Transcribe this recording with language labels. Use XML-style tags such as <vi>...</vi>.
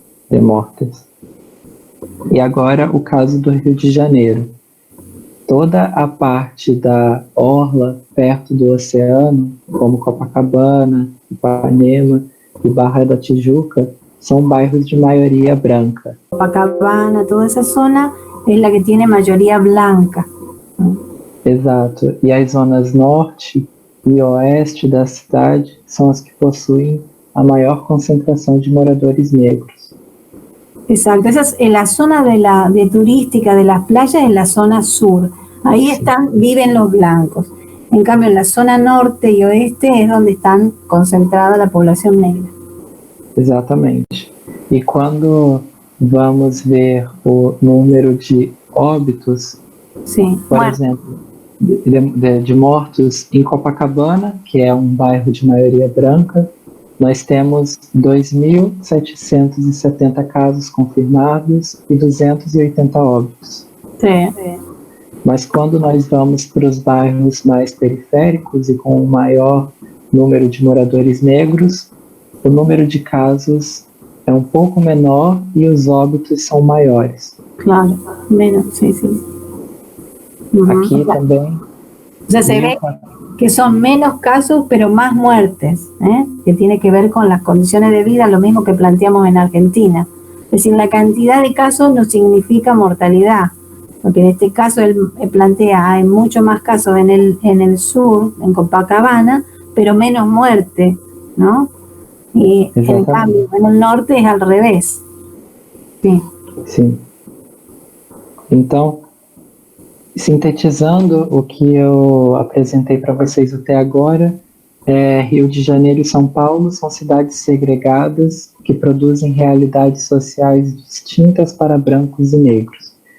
<pt>De mortes. E agora o caso do Rio de Janeiro. Toda a parte da orla perto do oceano, como Copacabana, Ipanema e Barra da Tijuca, são bairros de maioria branca.</pt> <es>Copacabana, toda esa zona es la que tiene mayoría blanca.</es> <pt>Exato. E as zonas norte e oeste da cidade são as que possuem a maior concentração de moradores negros.</pt> <es>Exacto, esa es en la zona de turística de las playas, en la zona sur. Ahí viven los blancos. En cambio, en la zona norte y oeste es donde están concentrada la población negra.</es> <pt>Exatamente. E quando vamos ver o número de óbitos, por exemplo, de mortos em Copacabana, que é um bairro de maioria branca, nós temos 2.770 casos confirmados e 280 óbitos. Sim. Mas quando nós vamos para os bairros mais periféricos e com um maior número de moradores negros, o número de casos é um pouco menor e os óbitos são maiores. Claro, menos, sim, sim. Aqui também...</pt> <es>O sea, se ve que son menos casos, pero más muertes, que tiene que ver con las condiciones de vida, lo mismo que planteamos en Argentina. Es decir, la cantidad de casos no significa mortalidad, porque en este caso él plantea, hay mucho más casos en el sur, en Copacabana, pero menos muerte, ¿no? Y en cambio, en el norte es al revés. Sí.</es> <pt>Sim. Então, sintetizando o que eu apresentei para vocês até agora, Rio de Janeiro e São Paulo são cidades segregadas que produzem realidades sociais distintas para brancos e negros.</pt>